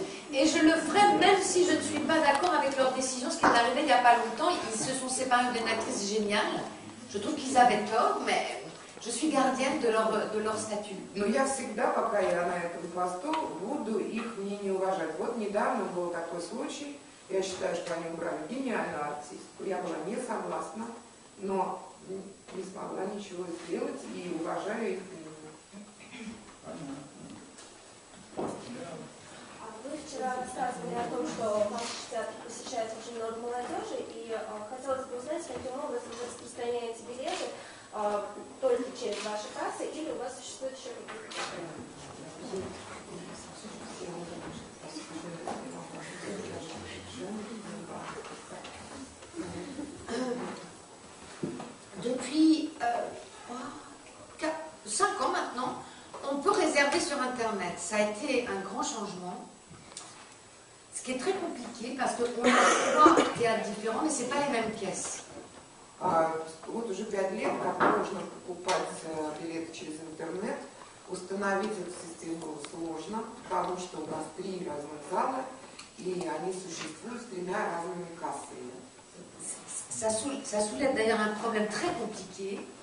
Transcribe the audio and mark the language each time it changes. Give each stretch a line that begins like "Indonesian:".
French: Et je le ferai même si je ne suis pas d'accord avec leur décision, ce qui est arrivé il n'y a pas longtemps. Ils se sont séparés d'une actrice géniale. Je trouve qu'ils avaient tort, mais je suis gardienne de leur statut.
Russian: Но я всегда, пока я на этом посту, буду их мнение уважать. Вот недавно был такой случай, я считаю, что они убрали гениальную артистку. Я была не согласна, но не смогла ничего сделать и уважаю их мнение. Вы вчера рассказывали о том, что ваш театр посещает очень много молодежи, и хотелось бы узнать, каким образом вы распространяете билеты только через ваши кассы, или у вас существует еще какие-то программы?
French: Depuis 5 ans maintenant, on peut réserver sur Internet. Ça a été un grand changement. Ce qui est très compliqué parce qu'on a 3 théâtres différents, mais ce n'est pas les mêmes pièces.
Russian: Вот уже 5 лет, как можно покупать билеты через интернет. Установить эту систему было сложно, потому что у нас 3 разных зала, и они существуют с 3 разными кассами.
French: Ça soulève d'ailleurs un problème très compliqué.